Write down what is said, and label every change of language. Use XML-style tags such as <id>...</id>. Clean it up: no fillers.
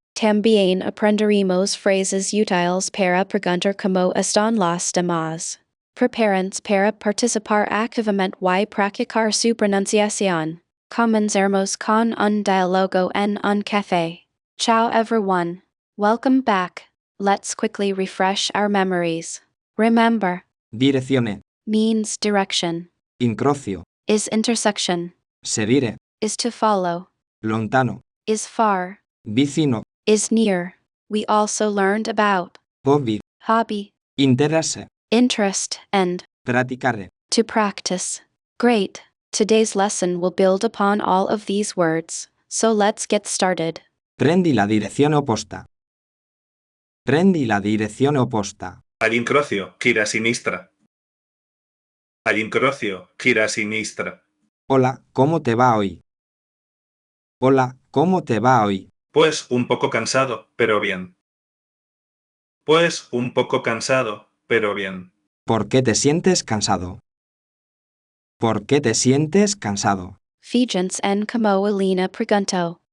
<es>También aprenderemos frases útiles para preguntar cómo están los demás. Prepárense para participar activamente y practicar su pronunciación. Comenzaremos con un diálogo en un café.</es> <en>Ciao everyone. Welcome back. Let's quickly refresh our memories. Remember,</en> <it>Direzione.</it> <en>means direction,</en> <it>Incrocio.</it> <en>is intersection,</en> <it>Seguire.</it> <en>is to follow,</en> <it>Lontano.</it> <en>is far,</en> <it>Vicino.</it> <en>is near. We also learned about</en> <it>Hobby.</it> <en>hobby,</en> <it>Interesse.</it> <en>interest, and</en> <it>Praticare.</it> <en>to practice. Great. Today's lesson will build upon all of these words, so let's get started.</en> <it>Prendi la direzione opposta. Prendi la direzione opposta. All'incrocio, gira a sinistra. All'incrocio, gira a sinistra.</it> <es>Hola, ¿cómo te va hoy? Hola, ¿cómo te va hoy? Pues un poco cansado, pero bien. Pues un poco cansado, pero bien. ¿Por qué te sientes cansado? ¿Por qué te sientes cansado? Fijens en como Elena pregunto.</es>